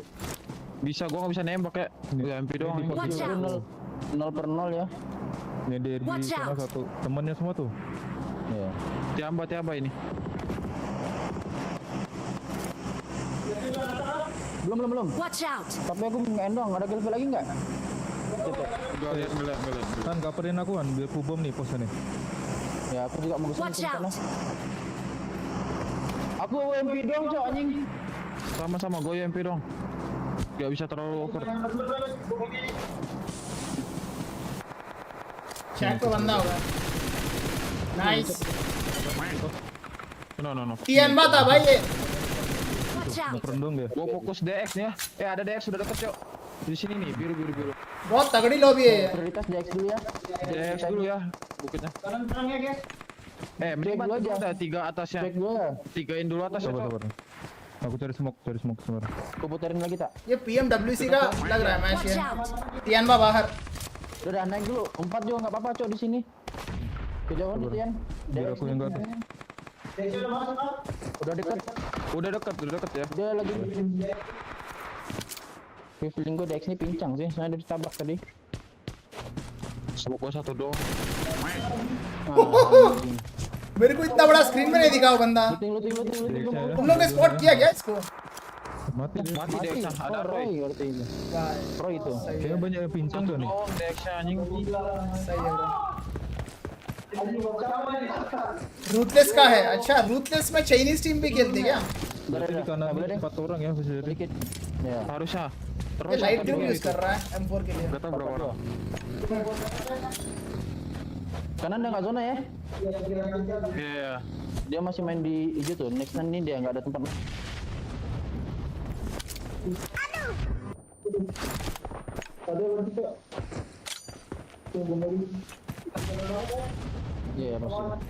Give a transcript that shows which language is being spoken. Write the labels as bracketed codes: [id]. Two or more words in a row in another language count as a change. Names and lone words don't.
[id] Bisa, gua nggak bisa nembak ya. Gua MP doang. 0/0 ya. Yang di RB sana satu. Temannya semua tuh. Iya. Tiamba ini. Belum. [en] Watch out. [id] Tapi aku ngendong, ada kill lagi nggak? Gua lihat. Kan kabarin aku kan, biar ku bom nih posnya nih. Ya, aku juga mau [en] Watch [id] kesini [en] out. [id] sana. Aku MP dong, cok anjing. Sama-sama gua MP dong. Gak bisa terlalu over. [hi] चैट पे बंदा होगा. नाइस. No. टीएन था भाई ये. [id] Merendung dia. Gua fokus DX nih ya. Ada DX sudah deket, Cok. Di sini nih, biru. [hi] बहुत तगड़ी लॉबी है ये. [id] Prioritas DX dulu ya. DX dulu ya, bukitnya. Mending bantu ada 3 atasnya. Cek dulu ya. 3-in dulu atas ya. Sabar. Aku cari smoke sebentar. Aku puterin lagi tak? [hi] ये PMWC का लग रहा है मैच ये. टीएन बाहर. [id] Udah naik dulu. 4 juga nggak apa-apa, cok di sini. Kejauhan nih, Tian. Biar aku yang ke atas. Udah dekat ya. Dia lagi feeling gue DX ini pincang sih, soalnya dia ditabrak tadi. Smoke gua satu doang. [hi] मेरे को इतना बड़ा स्क्रीन में नहीं दिखा वो बंदा. तुम लोग ने स्पॉट किया क्या इसको? [id] Mati DX ada Roy. Roy itu. Kayaknya banyak yang pincang tuh nih. DX anjing. [hi] रूथलेस का है. अच्छा, रूथलेस में [en] Chinese team [hi] भी खेलती क्या? [id] Berarti kanan 4 orang ya bisa jadi. Harusnya. [hi] ये [en] light grip use [hi] कर रहा है M4 के लिए. [id] Gak tau berapa orang. Kanan dia nggak zona ya? Iya. Dia masih main di hijau tuh. Next nih dia nggak ada tempat. Iya masih.